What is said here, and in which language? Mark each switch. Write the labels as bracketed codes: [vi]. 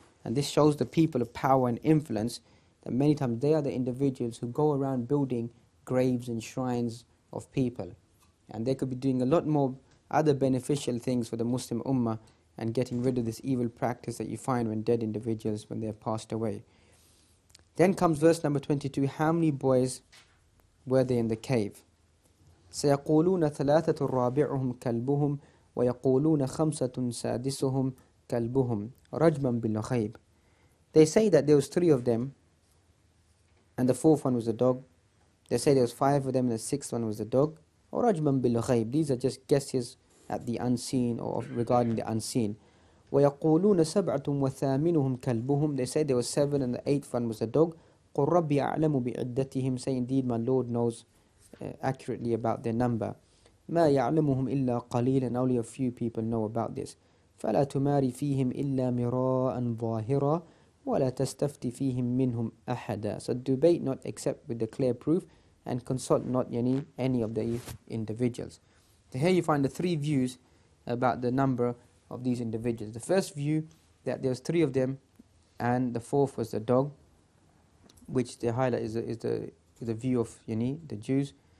[en] And this shows the people of power and influence, that many times they are the individuals who go around building graves and shrines of people. And they could be doing a lot more other beneficial things for the Muslim Ummah, and getting rid of this evil practice that you find when dead individuals, when they have passed away. Then comes verse number 22. How many boys were there in the cave? [ar] سيقولون ثلاثة رابعهم كلبهم ويقولون خمسة سادسهم كلبهم رجما بالغيب. [en] They say that there was 3 of them, and the 4th one was a dog. They say there was 5 of them, and the 6th one was a dog. Or [ar] رجما بالغيب. [en] These are just guesses at the unseen, or regarding the unseen. [ar] ويقولون سبعة وثامنهم كلبهم. [en] They say there was 7, and the 8th one was a dog. [ar] قل ربي أعلم بعدتهم. [en] Say, indeed my Lord knows accurately about their number. [ar] ما يعلمهم إلا قليل. [en] And only a few people know about this. [ar] فلا تماري فيهم إلا مراء ظاهرا ولا تستفت فيهم منهم أحدا. [en] So debate not except with the clear proof, and consult not any of the individuals. So here you find the 3 views about the number of these individuals. The first view, that there was 3 of them, and the 4th was the dog, which they highlight is the view of the Jews.